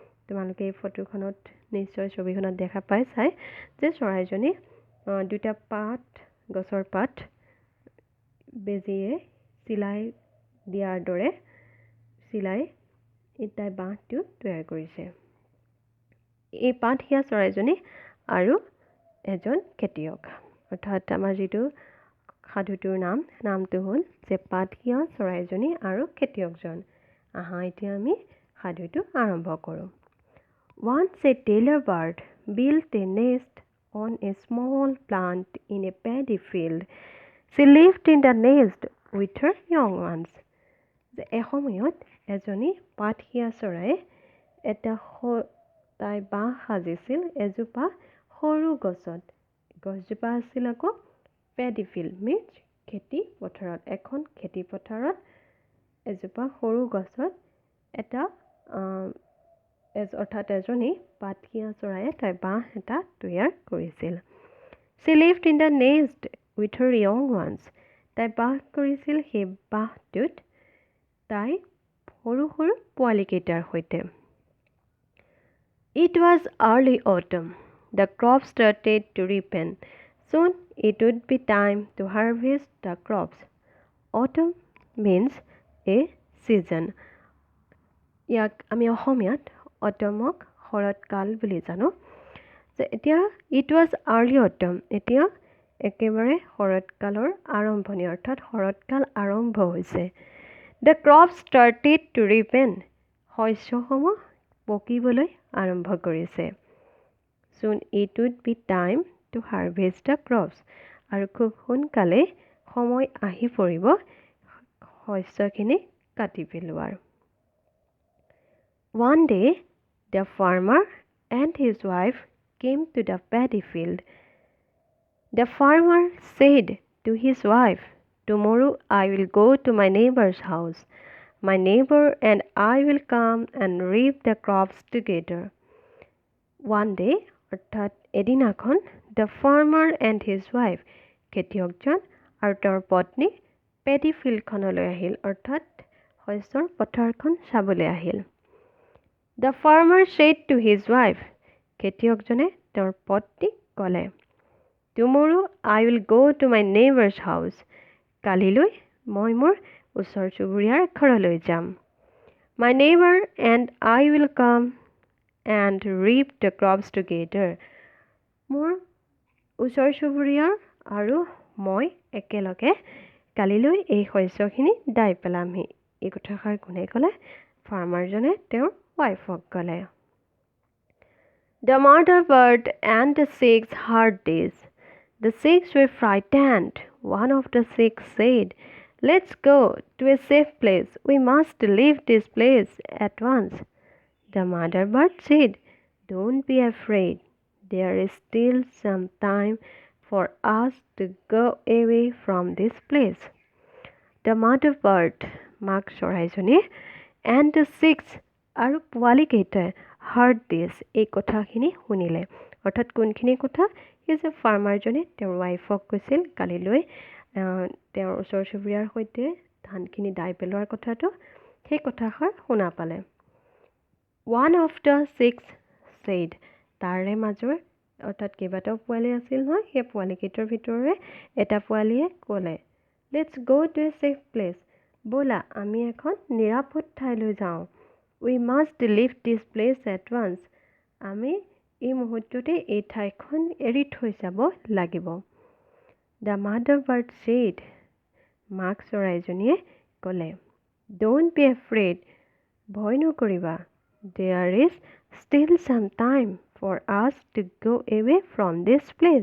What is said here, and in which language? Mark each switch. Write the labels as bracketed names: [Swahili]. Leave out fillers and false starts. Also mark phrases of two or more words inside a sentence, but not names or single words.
[Assamese] তোমালোকে এই ফটোখনত নিশ্চয় ছবিখনত দেখা পাইছাই যে চৰাইজনী দুটা পাত গছৰ পাত বেজিয়ে চিলাই দিয়াৰ দৰে চিলাই তাই বাঁহটো তৈয়াৰ কৰিছে। এই পাতহিয়া চৰাইজনী আৰু এজন খেতিয়ক, অৰ্থাৎ আমাৰ যিটো সাধুটোৰ নামটো হ'ল যে পাতহিয়া চৰাইজনী আৰু খেতিয়কজন। আহা এতিয়া আমি সাধুটো আৰম্ভ কৰোঁ। [English] Once a tailor bird built a nest on a small plant in a paddy field. She lived in the nest with her young ones. [Assamese] এসময়ত এজনী পাতহিয়া চৰাইয়ে তাই বাঁহ সাজিছিল এজোপা সৰু গছত। গছজোপা আছিল আকৌ [English] paddy field means [Assamese] খেতি পথাৰত। এখন খেতি পথাৰত এজোপা সৰু গছত এটা অৰ্থাৎ এজনী পাতহিয়া চৰাইয়ে তাই বাঁহ এটা তৈয়াৰ কৰিছিল। [English] She lived in the nest with her young ones. [Assamese] তাই বাস কৰিছিল সেই বাঁহটোত তাই সৰু সৰু পোৱালীকেইটাৰ সৈতে। [English] It was early autumn. The crops started to ripen. Soon it would be time to harvest the crops. Autumn means a season. [Assamese] ইয়াক আমি অসমীয়াত অটমক শৰৎকাল বুলি জানো। এতিয়া [English] it was early autumn, [Assamese] এতিয়া একেবাৰে শৰৎকালৰ আৰম্ভণি, অৰ্থাৎ শৰৎকাল আৰম্ভ হৈছে। [English] the crop started to ripen, [Assamese] শস্যসমূহ পকিবলৈ আৰম্ভ কৰিছে। [English] soon it would be time to harvest the crops, [Assamese] আৰু খুব সোনকালে সময় আহি পৰিব শস্যখিনি কাটি পেলোৱাৰ। [English] One day, the farmer and his wife came to the paddy field. The farmer said to his wife, "Tomorrow I will go to my neighbor's house. My neighbor and I will come and reap the crops together." One day, [Assamese] অৰ্থাৎ এদিনাখন, [English] the farmer and his wife, [Assamese] খেতিয়কজন আৰু তেওঁৰ পত্নী [English] paddy fieldখনলৈ [Assamese] আহিল, অৰ্থাৎ শস্যৰ পথাৰখন চাবলৈ আহিল। [English] The farmer said to his wife, [Assamese] খেতিয়কজনে তেওঁৰ পত্নীক ক'লে, [English] "Tomorrow I will go to my neighbor's house." [Assamese] কালিলৈ মই মোৰ ওচৰ চুবুৰীয়াৰ ঘৰলৈ যাম। [English] My neighbor and I will come and reap the crops together. [Assamese] মোৰ ওচৰ চুবুৰীয়াৰ আৰু মই একেলগে কালিলৈ এই শস্যখিনি দাই পেলামহি। এই কথাষাৰ কোনে ক'লে? ফাৰ্মাৰজনে তেওঁৰ ৱাইফক ক'লে। [English] The mother bird and the six heard this. The six were frightened. One of the six said, "Let's go to a safe place. We must leave this place at once." The mother bird said, "Don't be afraid. There is still some time for us to go away from this place." The mother bird, [Assamese] মাক চৰাইজনী, [English] and the six, [Assamese] আৰু পোৱালীকেইটাই [English] heard this, [Assamese] এই কথাখিনি শুনিলে। অৰ্থাৎ কোনখিনি কথা? সেই যে ফাৰ্মাৰজনে তেওঁৰ ৱাইফক কৈছিল কালিলৈ তেওঁৰ ওচৰ চুবুৰীয়াৰ সৈতে ধানখিনি দাই পেলোৱাৰ কথাটো, সেই কথাষাৰ শুনা পালে। [English] One of the six said, [Assamese] তাৰে মাজৰ অৰ্থাৎ কেইবাটাও পোৱালী আছিল নহয়, সেই পোৱালীকেইটাৰ ভিতৰৰে এটা পোৱালীয়ে ক'লে, [English] "Let's go to a safe place." [Assamese] ব'লা আমি এখন নিৰাপদ ঠাইলৈ যাওঁ। [English] We must leave this place at once. [Assamese] আমি এই মুহূৰ্ততে এই ঠাইখন এৰি থৈ যাব লাগিব। [English] the mother bird said, [Assamese] মাক চৰাইজনীয়ে ক'লে, [English] don't be afraid, [Assamese] ভয় নকৰিবা। [English] there is still some time for us to go away from this place.